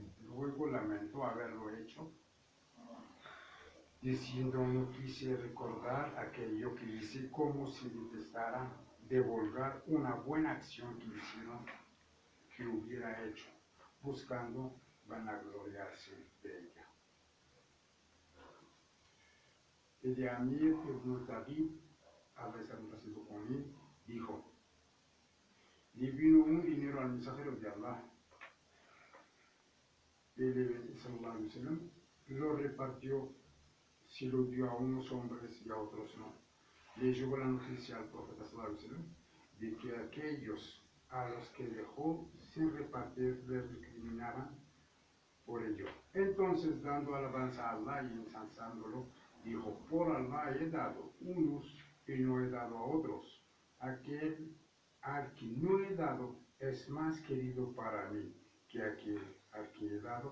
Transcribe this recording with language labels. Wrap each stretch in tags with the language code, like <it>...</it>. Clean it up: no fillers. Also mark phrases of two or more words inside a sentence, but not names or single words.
<es>Luego lamentó haberlo hecho, diciendo, no quise recordar aquello que hice, como si detestara divulgar una buena acción que hubiera hecho, buscando vanagloriarse de ella. El de Amir ibn Tabib, a veces complacido con él, dijo, le vino un dinero al mensajero de Allah, él,</es> <ar>صلى الله عليه وسلم,</ar> <es>lo repartió, se lo dio a unos hombres y a otros no. Le llegó la noticia al profeta</es> <ar>صلى الله عليه وسلم</ar> <es>de que aquellos a los que dejó sin repartir le recriminaban por ello. Entonces, dando alabanza a Allah y ensalzándolo, dijo, por Allah he dado unos y no he dado a otros. Aquel al que no he dado es más querido para mí que aquel al que he dado.</es>